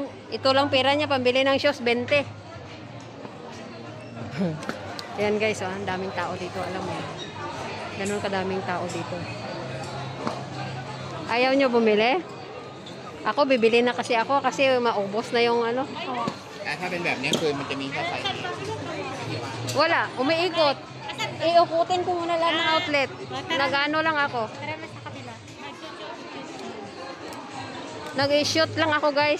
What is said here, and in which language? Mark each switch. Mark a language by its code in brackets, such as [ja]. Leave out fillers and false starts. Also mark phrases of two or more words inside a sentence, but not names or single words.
[tl] Ito lang pera niya, pambili ng shoes, 20. Ayan guys, ang daming tao dito, alam mo. Ganun kadaming tao dito. Ayaw nyo bumili? Ako, bibili na kasi ako kasi maubos na yung ano. [th] ถ้าเป็นแบบนี้คือมันจะมีแค่ไซส์ [tl] Wala, umiikot. Iukutin ko muna lang ng outlet. Nagano lang ako. Marami sa kabila. Nag-shoot lang ako guys.